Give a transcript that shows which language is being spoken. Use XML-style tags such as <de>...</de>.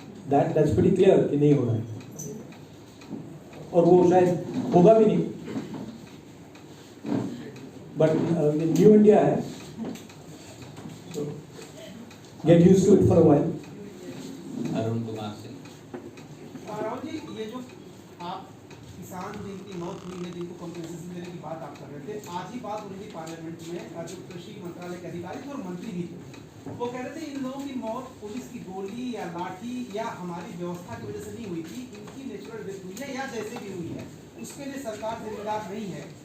<en>That's pretty clear</en> <hi>कि नहीं हो रहा है, और वो शायद होगा भी नहीं.</hi> <en>But new India है, so get used to it for a while. Arun Kumar Singh.</en> <hi>Rahul ji, ये जो आप किसान जिनकी मौत हुई है, जिनको कंपनसेशन देने की बात आप कर रहे थे, आज ही बात हो रही थी पार्लियामेंट में, जो कृषि मंत्रालय के अधिकारी थे और मंत्री भी थे, वो कह रहे थे इन लोगों की मौत पुलिस की गोली या लाठी या हमारी व्यवस्था की वजह से नहीं हुई थी, इनकी नेचुरल डेथ हुई है या जैसे भी हुई है उसके लिए सरकार जिम्मेदार नहीं है.</hi>